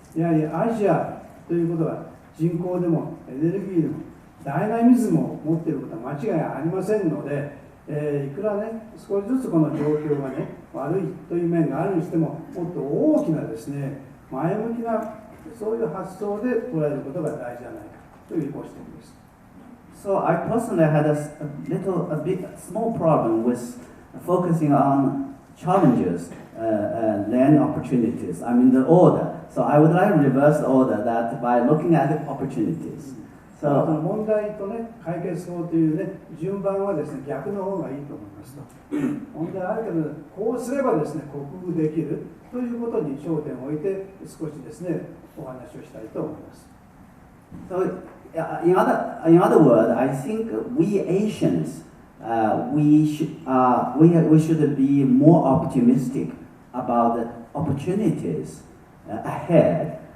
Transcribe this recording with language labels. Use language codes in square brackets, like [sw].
[ja] やはりアジアということは人口でもエネルギーでもダイナミズムを持っていることは間違いありませんので、いくらね、少しずつこの状況がね、悪いという面があるにしても、もっと大きなですね、前向きなそういう発想で捉えることが大事じゃないかというご指摘です。 [en] So I personally had a small problem with focusing on challenges then opportunities. I mean the order. So I would like to reverse the order that by looking at the opportunities. [ja] その問題とね、解決法というね、順番はですね、逆の方がいいと思いますと。問題あるけど、こうすればですね、克服できるということに焦点を置いて、少しですね、お話をしたいと思います。 [en] So, in other words, I think we Asians, we should be more optimistic about the opportunities ahead.